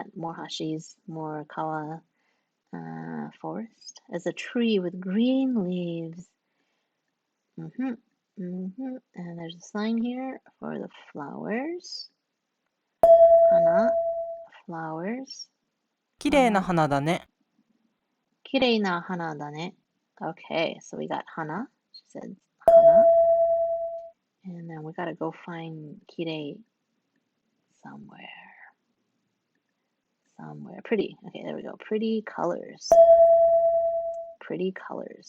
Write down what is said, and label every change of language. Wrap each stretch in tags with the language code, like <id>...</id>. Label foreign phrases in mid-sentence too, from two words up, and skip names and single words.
<en>More hashis, more kawa. Forest as a tree with green leaves. And there's a sign here for the flowers. Hana, flowers.</en> <ja>綺麗な花だね。綺麗な花だね.</ja> <en>Okay, so we got hana. She said hana. And then we gotta go find kirei somewhere. Somewhere. Pretty. Okay, there we go. Pretty colors. Pretty colors.</en>